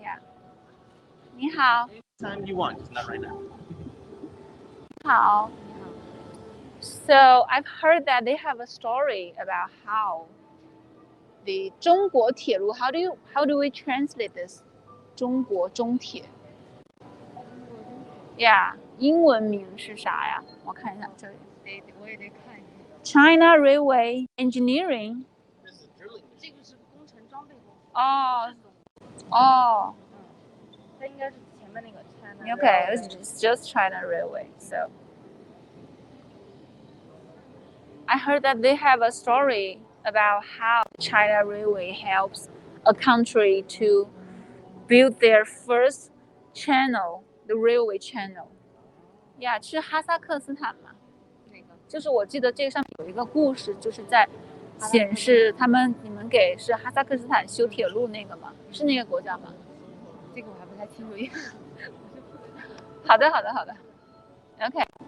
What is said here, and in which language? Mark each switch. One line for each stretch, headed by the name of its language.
English: Yeah.
Chinese: 你好.
English: Anytime you want, just not right now.
Chinese: 好.
English: So I've heard that they have a story about how the 中国铁路, how do we translate this?
Chinese: 中国中铁. Yeah, 英文名是啥呀？我看一下这里。我也得看一下。
English: China Railway Engineering.
Chinese: 这个是工程装备公司。哦。它应该是前面那个 China.
English: Okay, it's just China Railway. So I heard that they have a story about how China Railway helps a country to build their first channel the railway channel.
Chinese: Yeah， 去哈萨克斯坦嘛，那个就是我记得这个上面有一个故事，就是在显示你们给是哈萨克斯坦修铁路那个吗？是那个国家吗？这个我还不太清楚。好的 ，OK。